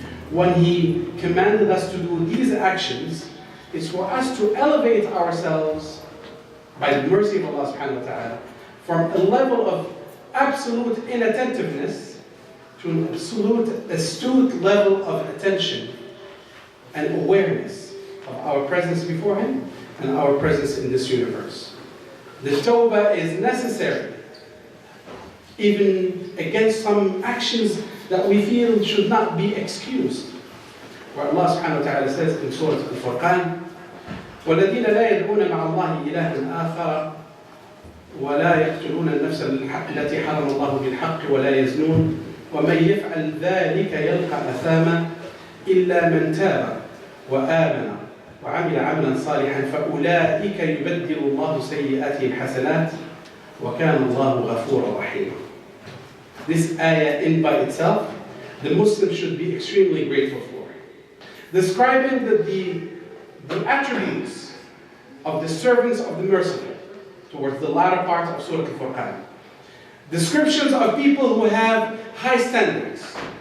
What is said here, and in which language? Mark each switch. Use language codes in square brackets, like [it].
[en] When he commanded us to do these actions, it's for us to elevate ourselves by the mercy of Allah subhanahu wa ta'ala from a level of absolute inattentiveness to an absolute astute level of attention and awareness of our presence before him and our presence in this universe. The tawbah is necessary, even against some actions that we feel should not be excused. Where Allah subhanahu wa ta'ala says in Surah Al-Furqan, [ar] وَالَّذِينَ لَا يَدْعُونَ مَعَ اللَّهِ إِلَهًا آخَرَ وَلَا يَقْتُلُونَ النَّفْسَ الَّتِي حَرَمَ اللَّهُ بِالْحَقِّ وَلَا يَزْنُونَ وَمَنْ يَفْعَلْ ذَلِكَ يَلْقَى أَثَامًا إِلَّا مَنْ تَابَ وَآمَنَ وَعَمِلَ عَمْلًا صَالِحًا فَأُولَٰئِكَ يُبَدِّلُ اللَّهُ سَيِّئَاتِهِمْ حَسَنَاتٍ وَكَانَ اللَّهُ غَفُورًا رَحِيمًا. [en] This ayah in by itself, the Muslim should be extremely grateful for. Describing the attributes of the servants of the merciful towards the latter part of Surah Al-Furqan. Descriptions of people who have high standards.